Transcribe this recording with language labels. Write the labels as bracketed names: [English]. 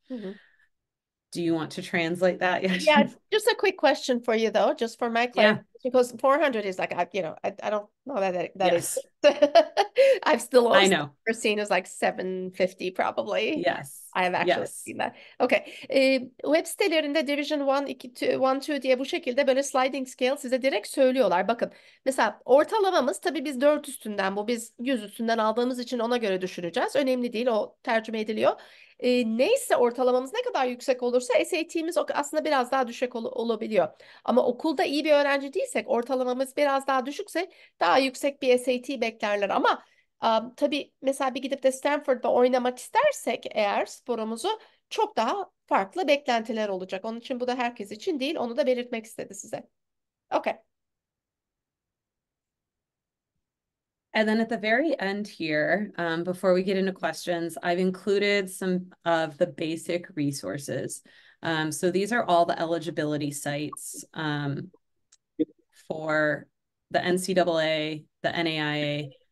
[English] Mhm. Do you want to translate that? Yeah, just a quick question for you though, just for my Yeah. clarification, because 400 is like I don't know that Yes. exists. I've still also know. never seen as like 750 probably. Yes. I have actually Yes. seen that. Okay. [Turkish] Web sitelerinde Division 1, 2, 1, 2 diye bu şekilde böyle [English] sliding scale [Turkish] size direkt söylüyorlar. Bakın mesela ortalamamız tabii biz 4 üstünden bu biz 100 üstünden aldığımız için ona göre düşüreceğiz. Önemli değil o tercüme ediliyor. Neyse ortalamamız ne kadar yüksek olursa SAT'miz aslında biraz daha düşük olabiliyor. Ama okulda iyi bir öğrenci değilsek ortalamamız biraz daha düşükse daha yüksek bir SAT beklerler. Ama tabii mesela bir gidip de Stanford'da oynamak istersek eğer sporumuzu çok daha farklı beklentiler olacak. Onun için bu da herkes için değil. Onu da belirtmek istedi size. [English] Okay. And then at the very end here, before we get into questions, I've included some of the basic resources. So these are all the eligibility sites for the NCAA, the NAIA.